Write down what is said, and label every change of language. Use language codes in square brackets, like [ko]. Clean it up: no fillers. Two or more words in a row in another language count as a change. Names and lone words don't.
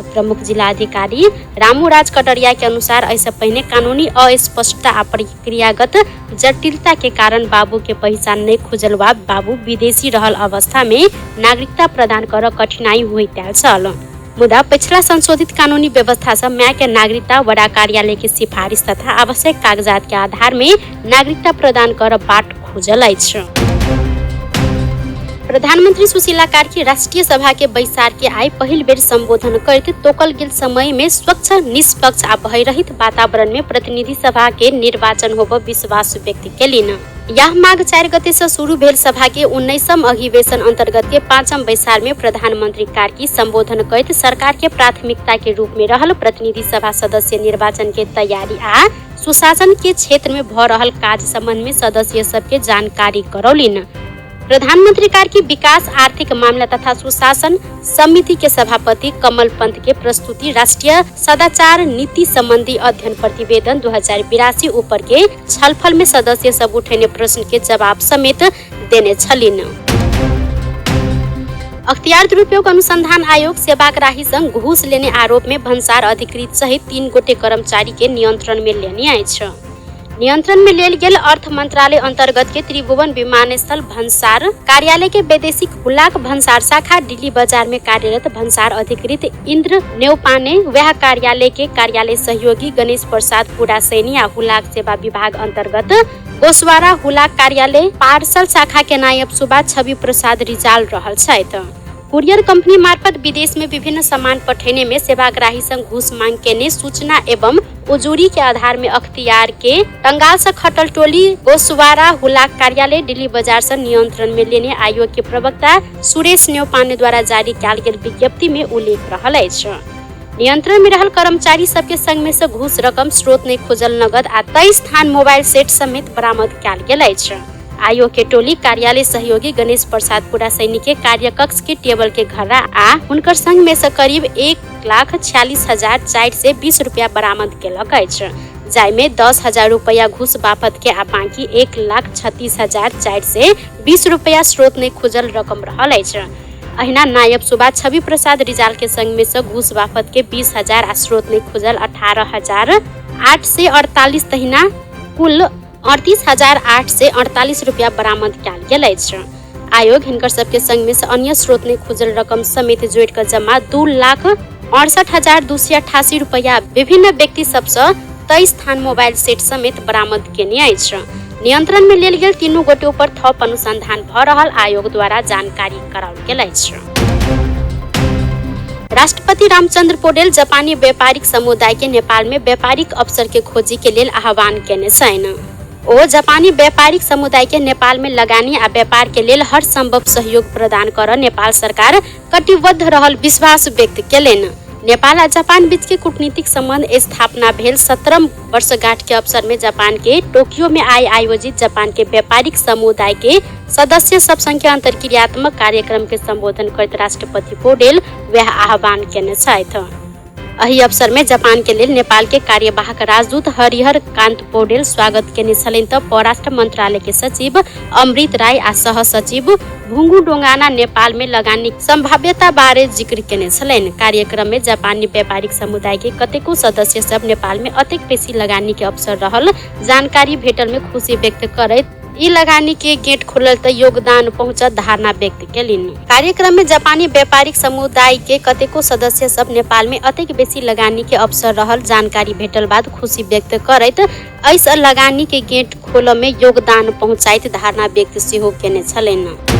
[mai] प्रमुख जिला अधिकारी रामूराज कड़रिया के अनुसार ऐसे पहले कानूनी अस्पष्टता आ प्रक्रियागत जटिलता के कारण बाबू के पहचान नहीं खुजल वा बाबू विदेशी रहल अवस्था में नागरिकता प्रदान कर कठिनाई होइत छल। मुदा पिछला संशोधित कानूनी व्यवस्था से माय के नागरिकता वडा कार्यालय के सिफारिश तथा आवश्यक कागजात के आधार में नागरिकता प्रदान कर बाट खुजल अछि। प्रधानमंत्री सुशीला कार्की राष्ट्रीय सभा के बैसार के आई पहिल बेर संबोधन करके तोकल गेल समय में स्वच्छ निष्पक्ष आ भयरहित वातावरण में प्रतिनिधि सभा के निर्वाचन होब विश्वास व्यक्त केलिन। यह माघ 4 गते से शुरू भेल सभा के 19वीं अधिवेशन अंतर्गत के 5वीं बैसार में प्रधानमंत्री कार्की संबोधन करते सरकार के प्राथमिकता के रूप में रहल प्रतिनिधि सभा सदस्य निर्वाचन के तैयारी आ सुशासन के क्षेत्र में भ रहल काज संबंध में सदस्य सबके जानकारी करौलिन। प्रधानमंत्री कार्की विकास आर्थिक मामला तथा सुशासन समिति के सभापति कमल पंत के प्रस्तुति राष्ट्रीय सदाचार नीति संबंधी अध्ययन प्रतिवेदन 2082 ऊपर के छलफल में सदस्य सब उठेने प्रश्न के जवाब समेत देने छलिन। अख्तियार दुरुपयोग अनुसंधान आयोग सेवाग्राही संग घूस लेने आरोप में भन्सार अधिकृत सहित 3 गोटे कर्मचारी के नियंत्रण में लेने अछि। नियंत्रण में लेल गेल अर्थ मंत्रालय अंतर्गत के त्रिभुवन विमानस्थल भन्सार कार्यालय के वैदेशिक हुलाक भन्सार शाखा दिल्ली बाजार में कार्यरत भन्सार अधिकृत इंद्र नेउपाने वह कार्यालय के कार्यालय सहयोगी गणेश प्रसाद पुरासैनी आ हुलाक सेवा विभाग अंतर्गत गोसवारा हुलाक कार्यालय पार्सल शाखा के नायब सुबा छवि प्रसाद रिजाल रहल छथि। कुरियर कंपनी मार्फत विदेश में विभिन्न सामान पठेने में सेवाग्राही संग घूस मांग केने सूचना एवं उजूरी के आधार में अख्तियार के टंगाल से खटल टोली गोसवारा हुलाक कार्यालय दिल्ली बाजार से नियंत्रण में लेने आयोग के प्रवक्ता सुरेश नेउपाने द्वारा जारी कयल गेल विज्ञप्ति में उल्लेख रहल अछि। नियंत्रण में रहल कर्मचारी सबके संग में से घूस रकम स्रोत नहीं खुजल नगद आ 23 थान मोबाइल सेट समेत बरामद कयल गेल अछि। आयोग के टोली कार्यालय सहयोगी गणेश प्रसाद पुरासैनी के कार्यकक्ष के टेबल के घड़ा आ हुनकर संग में से करीब 1,46,420 रुपया बरामद केलक अछि, जाय में 10,000 रुपया घूस बापत के आ बाकी 1,36,420 रुपया स्रोत नहीं खुजल रकम रहल अछि। अहिना नायब सुबा छवि प्रसाद रिजाल के संग में से घूस बापत के 20,000 आ स्रोत नहीं खुजल 18,848 तहिना कुल 38,848 रुपया बरामद कयल गेल अछि। आयोग हिनकर सबके संग में से अन्य स्रोत ने खुजल रकम समेत जोड़ कर जमा 2,68,288 रुपया विभिन्न व्यक्ति सबसे 23 थान मोबाइल सेट समेत बरामद केने अछि। नियंत्रण में लेल गेल 3 गोटे ऊपर थप अनुसंधान भ रहल आयोग द्वारा जानकारी कराओल गेल अछि। राष्ट्रपति रामचंद्र पौडेल जापानी व्यापारिक समुदाय के नेपाल में व्यापारिक अवसर के खोजी के लेल आह्वान केने छथि। ओ जापानी व्यापारिक समुदाय के नेपाल में लगानी आ व्यापार के लेल हर संभव सहयोग प्रदान कर नेपाल सरकार कटिबद्ध रहल विश्वास व्यक्त केलनि। नेपाल आ जापान बीच के कूटनीतिक संबंध स्थापना भेल 17 वर्षगांठ के अवसर में जापान के टोक्यो में आयोजित जापान के व्यापारिक समुदाय के सदस्य सब संख्या अंतरक्रियात्मक कार्यक्रम के संबोधन करते राष्ट्रपति पौडेल वह आह्वान केने छथि। एहि अवसर में जापान के लेल नेपाल के कार्यवाहक राजदूत हरिहर कांत पौडेल स्वागत केने छलनि त परराष्ट्र मंत्रालय के सचिव अमृत राय आ सह सचिव भुंगू डोंगाना नेपाल में लगानी संभाव्यता बारे जिक्र केने छलनि। कार्यक्रम में जापानी व्यापारिक समुदाय के कतेको सदस्य सब नेपाल में अतेक बेसी लगानी के अवसर रहल जानकारी भेटल में खुशी व्यक्त करैत ई लगानी के गेट खुलल त योगदान पहुंचत धारणा व्यक्त केलिन। कार्यक्रम में जापानी व्यापारिक समुदाय के कतेको सदस्य सब नेपाल में अतेक बेसी लगानी के अवसर रहल जानकारी भेटल बाद खुशी व्यक्त करैत ऐस लगानी के गेट खोल में योगदान पहुंचाइत धारणा व्यक्त सेहो केने छलनि।